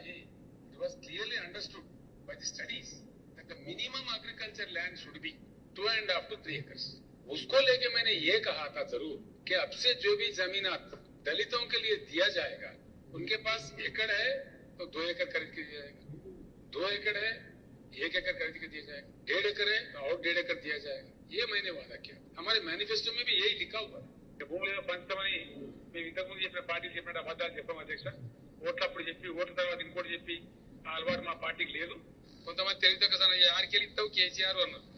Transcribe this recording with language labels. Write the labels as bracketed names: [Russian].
[English] ये it was clearly understood by the studies that the minimum agriculture land should be 2.5 to 3 acres. [Hindi] उसको लेके मैंने ये कहा था जरूर कि अब से जो भी जमीनात दलितों के लिए दिया जाएगा, उनके पास एकड़ है तो 2 एकड़ खरीद के दिया जाएगा, 2 एकड़ है 1 एकड़ खरीद के दिया जाएगा, 1.5 एकड़ है तो और 1.5 एकड़ दिया जाएगा. ये मैंने वादा किया. हमारे मैनिफेस्टो में भी यही लिखा हुआ है. [Telugu] భూములను పంచమని మేము ఇంతకుముందు చెప్పిన పార్టీలు చెప్పిన అబద్ధాలు చెప్పాం అధ్యక్ష. ఓట్లప్పుడు చెప్పి ఓట్ల తర్వాత ఇంకోటి చెప్పి ఆ అలవాటు మా పార్టీకి లేదు. కొంతమంది తెలియదు యాడికెళ్ళి ఇస్తావు కేసీఆర్ అన్నారు.